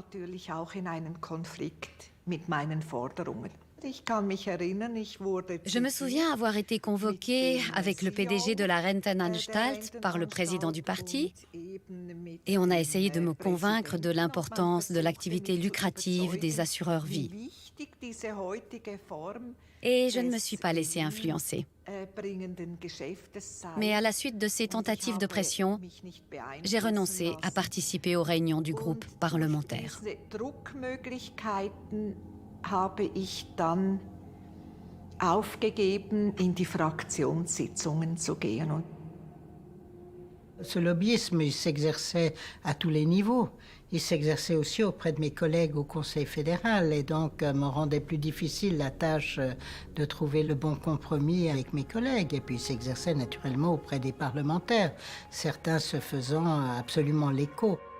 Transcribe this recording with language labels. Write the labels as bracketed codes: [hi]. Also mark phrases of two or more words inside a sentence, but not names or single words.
[fr] Je me souviens avoir été convoquée avec le PDG de la Rentenanstalt par le président du parti et on a essayé de me convaincre de l'importance de l'activité lucrative des assureurs vie. Et je ne me suis pas laissée influencer. Mais à la suite de ces tentatives de pression, j'ai renoncé à participer aux réunions du groupe parlementaire. [de] Habe ich dann aufgegeben, in die Fraktionssitzungen zu gehen. [fr] Ce lobbyisme, il s'exerçait à tous les niveaux. Il s'exerçait aussi auprès de mes collègues au Conseil fédéral et donc me rendait plus difficile la tâche de trouver le bon compromis avec mes collègues. Et puis il s'exerçait naturellement auprès des parlementaires, certains se faisant absolument l'écho.